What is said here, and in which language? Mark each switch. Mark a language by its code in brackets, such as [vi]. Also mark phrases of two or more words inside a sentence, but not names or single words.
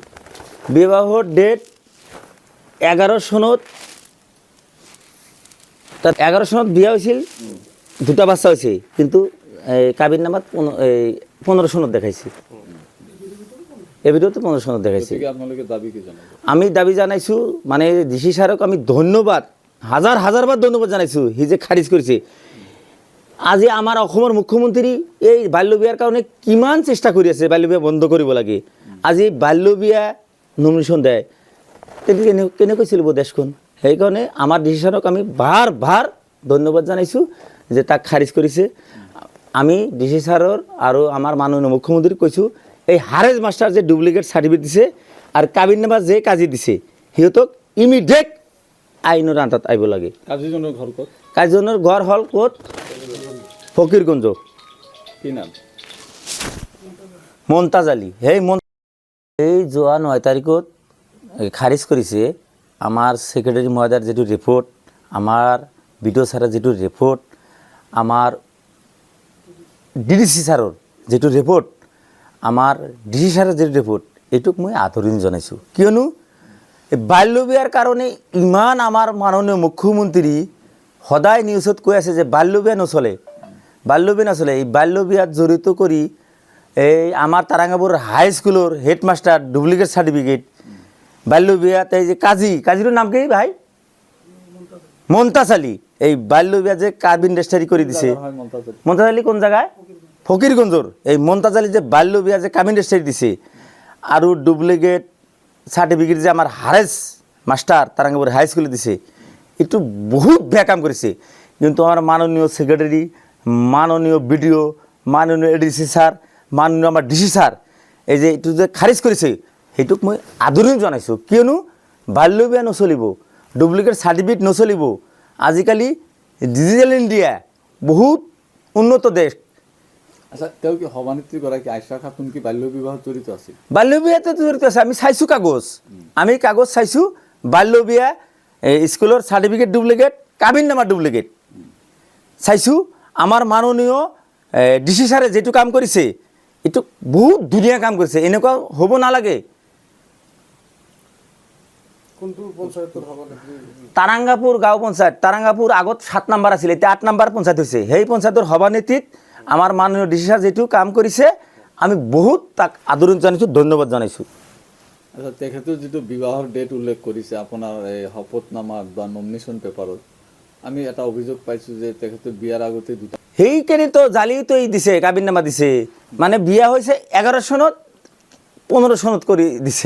[as] বিবাহর ডেট 11 সনত, তার 11 সনত বিয়া হয়েছিল, দুটা বাচ্চা হয়েছে, কিন্তু কাবিননামাত 15 সনত দেখাইছে। এই ভিডিওতে 15 সনত দেখাইছে। আমি দাবি জানাইছো মানে ডিসি স্যারক আমি ধন্যবাদ হাজার বার ধন্যবাদ জানাইছো হি যে খারিজ করেছে। আজি আমার অসমৰ মুখ্যমন্ত্রী এই বাল্য বিয়ার কারণে কিমান চেষ্টা কৰি আছে বাল্য বিয়া বন্ধ কৰিব লাগে। আজি বাল্য বিয়া নমিনেশন দেয় কেনেকৈ চলিব দেশখন। সেইকাৰণে আমাৰ ডিসি স্যারক আমি বাৰ ধন্যবাদ জানাইছো যে তাক খারিজ করেছে। আমি ডিসি স্যারের আৰু আমাৰ মাননীয় মুখ্যমন্ত্রী কৈছো এই হারেজ মাস্টার যে [en] duplicate certificate [as] দিছে আর কাবিননামা যে কাজী দিছে সিহঁতক ইমিডিয়েট আইনৰ আন্তাত আহিব লাগে। কাজীজনৰ ঘৰ হ'ল ক'ত? ফকিরগঞ্জ। কি নাম? মমতাজ আলী। এই যোৱা 9 তাৰিখত খারিজ কৰিছে আমাৰ সেক্রেটারি মহোদয়ৰ যেটো রিপোর্ট, আমাৰ বিডিও স্যারের যেটো রিপোর্ট, আমাৰ ডিডিসি স্যারের যেটো রিপোর্ট, আমার ডিসি স্যারের যে রিপোর্ট এইটুক মই আদৰণি জনাইছো। কিয়নো এই বাল্য বিয়ার কারণে ইমান আমার মাননীয় মুখ্যমন্ত্রী সদায় নিউজত কৈ আছে যে বাল্য বিয়া নচলে। এই বাল্য বিয়াত জড়িত কৰি এই আমার তাৰাঙ্গাপুৰ হাই স্কুলের [en] headmaster duplicate certificate, [as] বাল্য বিয়াত এই যে কাজীর নাম কি ভাই? মমতাজ আলী। [bn] এই বাল্য বিয়া যে কাবিন রেজিস্ট্রি করে দিছে মমতাজ আলী কোন জায়গায়? [as] ফকিরগঞ্জর। [bn] এই মমতাজ আলী যে বাল্য বিয়া যে কাবিন রেজিস্ট্রি দিছে আর [en] duplicate certificate [bn] যে আমার হারেজ মাস্টার তারাঙ্গাপুর হাই স্কুলে দিছে একটু বহুত বেয়া কাম করেছে। [as] কিন্তু আমার মাননীয় সেক্রেটারি, মাননীয় বিডিও, মাননীয় এডিসি স্যার, মাননীয় আমার ডিসি স্যার এই যে এইটো যে খারিজ করেছে সেইটোক মই আদৰণি জনাইছো। কিয়নো বাল্য বিয়া নচলিব, [en] duplicate certificate [as] নচলিব। আজিকালি ডিজিটাল ইন্ডিয়া বহুত উন্নত দেশ। আচ্ছা তেও কি সভানেত্রী গৰাকী আশা খাতুন কি বাল্য বিবাহ জড়িত আছে? বাল্য বিয়াতে জড়িত আছে। আমি চাইছো কাগজ চাইছো বাল্য বিয়া স্কুলের [en] certificate duplicate, [as] কাবিননামা ডুপ্লিকেট চাইছো। আমার মাননীয় ডিসি স্যারে যেটো কাম করেছে এইটো বহুত ধুনীয়া কাম করেছে, এনেকুৱা হ'ব নালাগে। তারাঙ্গাপুর গাঁও পঞ্চায়েত, তারাঙ্গাপুর আগত 7 নম্বৰ আছিল, এতিয়া 8 নম্বৰ পঞ্চায়েত হৈছে। সেই পঞ্চায়েতৰ সভানেত্ৰীত আমার মাননীয় ডিসি স্যার যেটো কাম করেছে আমি বহুত তাক আদৰণি জানাইছো, ধন্যবাদ জানাইছো। আচ্ছা তেখেতে যেটো বিবাহৰ ডেট উল্লেখ কৰিছে আপোনাৰ এই শপতনামাত বা [en] nomination paper, [as] আমি এটা অভিযোগ পাইছো যে তেখেতে বিয়াৰ আগতে দুটা সেইকাৰণে তো জালিয়াতি দিছে, কাবিননামা দিছে। মানে বিয়া হৈছে 11 সনত 15 সনত কৰি দিছে।